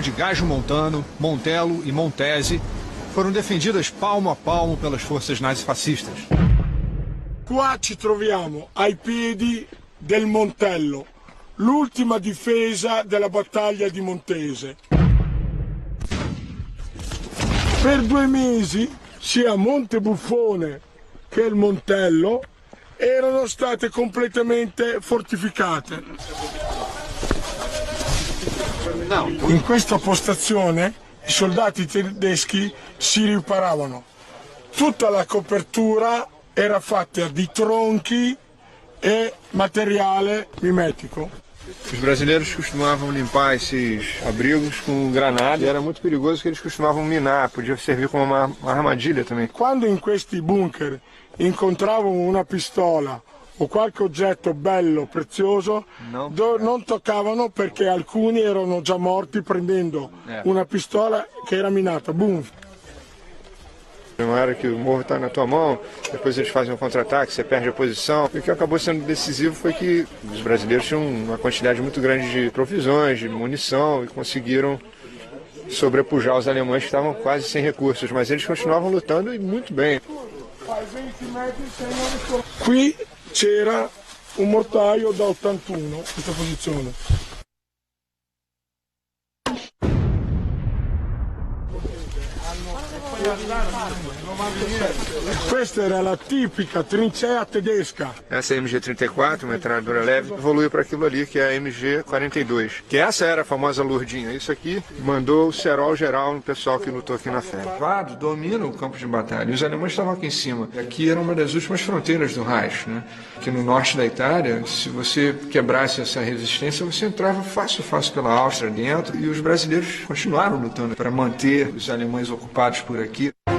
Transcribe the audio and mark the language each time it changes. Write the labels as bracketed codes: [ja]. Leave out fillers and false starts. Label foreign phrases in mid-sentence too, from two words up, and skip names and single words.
[pt] de Gaggio Montano, Montelo e Montese foram defendidas palmo a palmo pelas forças nazifascistas. [it] Qua ci troviamo ai piedi del Montello, l'ultima difesa della battaglia di Montese. Per 2 mesi sia Monte Buffone che il Montello erano state completamente fortificate. In questa postazione i soldati tedeschi si riparavano. Tutta la copertura era fatta di tronchi e materiale mimetico. [pt] Os brasileiros costumavam limpar esses abrigos com granada e era muito perigoso que eles costumavam minar, podia servir como uma armadilha também. [it] Quando in questi bunker incontravano una pistola o qualche oggetto bello, prezioso, non toccavano perché alcuni erano già morti prendendo una pistola che era minata. Boom! [pt] Uma hora que o morro está na tua mão, depois eles fazem um contra-ataque, você perde a posição. E o que acabou sendo decisivo foi que os brasileiros tinham uma quantidade muito grande de provisões, de munição, e conseguiram sobrepujar os alemães que estavam quase sem recursos, mas eles continuavam lutando e muito bem. [it] Qui c'era un mortaio da 81 in questa posizione. Questa era la tipica trincea tedesca. [pt] Essa MG-34, uma metralhadora leve, evoluiu para aquilo ali que é a MG-42, que essa era a famosa Lourdinha. Isso aqui mandou o cerol geral no pessoal que lutou aqui na FEB. O Vado domina o campo de batalha e os alemães estavam aqui em cima. Aqui era uma das últimas fronteiras do Reich, né? Aqui no norte da Itália, se você quebrasse essa resistência, você entrava fácil pela Áustria dentro, e os brasileiros continuaram lutando para manter os alemães ocupados por aqui.